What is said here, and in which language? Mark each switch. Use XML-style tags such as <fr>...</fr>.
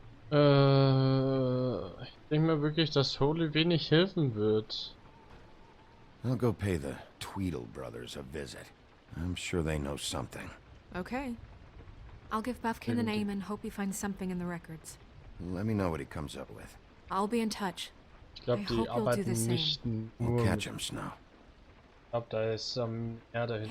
<de>Ich denke mal wirklich, dass Holy wenig helfen wird.</de> <en>I'll go pay the Tweedle brothers a visit. I'm sure they know something. Okay. I'll give Buffkin the name and hope he finds something in the records. Let me know what he comes up with. I'll be in touch.</en> <de>Ich glaube, die arbeiten nicht nur</de> <en>We'll catch him, Snow.</en> <de>Ich glaube, da ist mehr dahinter.</de>